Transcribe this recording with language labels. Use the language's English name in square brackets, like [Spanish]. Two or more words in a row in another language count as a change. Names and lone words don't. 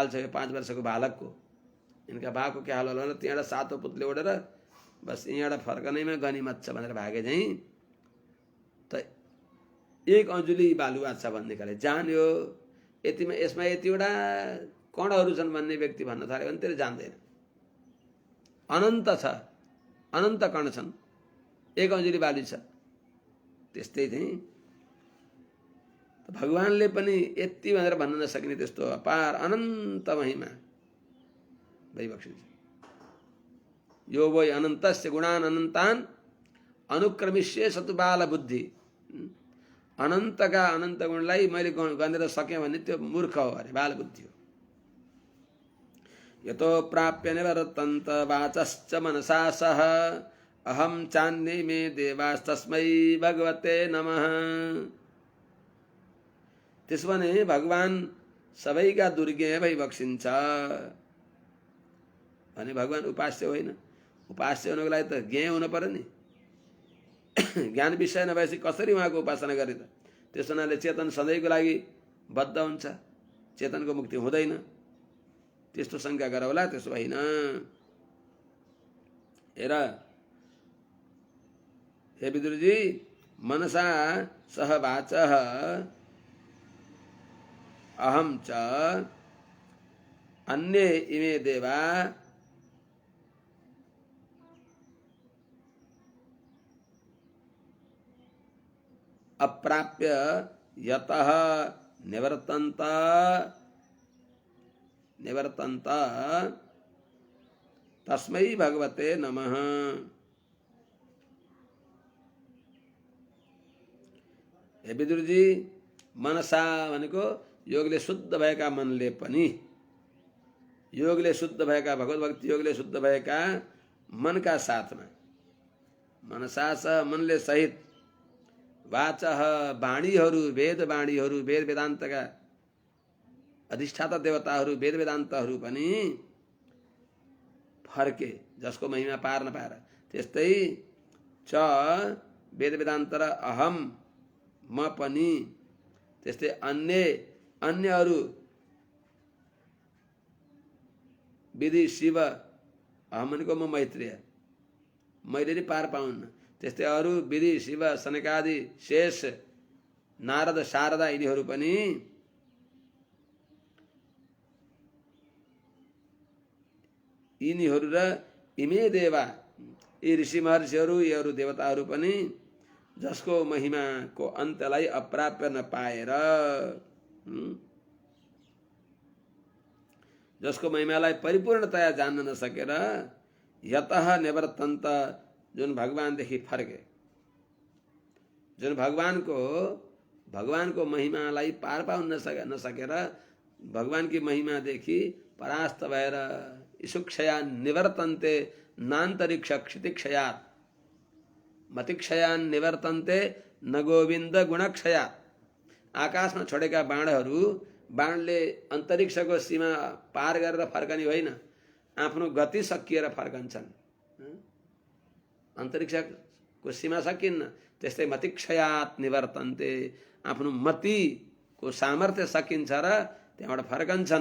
[Nepali] छ यो 5 वर्षको बालकको इनका बाको के हाल होला भने त्यहाँबाट सातो पुतले उडेर बस यहाँबाट फर्कनैमा गनिमत छ भनेर भागे चाहिँ त एक अन्जुली बालुवा छ भन्ने खाले जान्यो यतिमा यसमा यतिवटा कणहरू छन् भन्ने व्यक्ति भन्न थाल्यो भने त्यसले जान्दैन अनन्त छ अनन्त कण छन् एक अन्जुली बालु छ त्यस्तै चाहिँ भगवानले पनि यति भनेर भन्न नसकिने त्यस्तो अपार अनन्त महिमा भइबक्सिन्छ [Sanskrit] यो वै अनन्तस्य गुणान अनन्तान अनुक्रमिष्ये सतु बाल बुद्धि [Nepali] अनन्तका अनन्त गुणलाई मैले गनेर सकेँ भने त्यो मूर्ख हो अरे बाल बुद्धि हो [Sanskrit] यतो प्राप्य निवर्तन्त वाचश्च मनसा सह अहम चान्ये मे देवास्तस्मै भगवते नमः [Nepali] त्यसो भने भगवान सबैका दुर्ज्ञेय भइबक्सिन्छ भने भगवान उपास्य होइन उपास्य हुनको लागि त ज्ञेय हुनु पर्यो नि ज्ञान विषय नभएपछि कसरी उहाँको उपासना गरे त त्यस हुनाले चेतन सधैँको लागि बद्ध हुन्छ चेतनको मुक्ति हुँदैन त्यस्तो शङ्का गर होला त्यसो होइन हेर [Sanskrit] हे विदुरजी मनसा सह वाचः अहम च अन्ये इमे देवा अप्राप्य यतः निवर्तन्त तस्मै भगवते नमः [Nepali] हे विदुरजी, मनसा भनेको योगले शुद्ध भएका मनले पनि, योगले शुद्ध भएका, भगवत भक्ति योगले शुद्ध भएका मनका साथमा, मनसा स मनले सहित, वाचः वाणीहरू, वेद वाणीहरू, वेद वेदान्तका अधिष्ठाता देवताहरू, वेद वेदान्तहरू पनि फर्के, जसको महिमा पार नपाएर। त्यस्तै च वेद वेदान्त र अहम म पनि, त्यस्तै अन्यहरू विधि शिव, अहम भनेको म मैत्रेय, मैले नि पार पाउन्न, त्यस्तै अरू विधि शिव सनकादि शेष नारद शारदा यिनीहरू पनि यिनीहरू र [Sanskrit] इमे देवा, [Nepali] यी ऋषि महर्षिहरू, यीहरू देवताहरू पनि जसको महिमाको अन्त्यलाई अप्राप्य नपाएर, जसको महिमालाई परिपूर्णतया जान्न नसकेर, [Sanskrit] यतः निवर्तन्त, [Nepali] जुन भगवानदेखि फर्के, जुन भगवानको महिमालाई पार पाउन नसकेर भगवानकी महिमादेखि परास्त भएर [Sanskrit] इषुक्षया निवर्तन्ते नान्तरिक्ष क्षितिक्षयात्, मतिक्षयान् निवर्तन्ते न गोविन्द गुणक्षयात्। [Nepali] आकाशमा छोडेका बाणले अन्तरिक्षको सीमा पार गरेर फर्कने होइन, आफ्नो गति सकिएर फर्कन्छन्। अन्तरिक्षको सीमा सकिन्न, त्यस्तै [Sanskrit] मतिक्षयात् निवर्तन्ते, [Nepali] आफ्नो मतिको सामर्थ्य सकिन्छ र त्यहाँबाट फर्कन्छन्।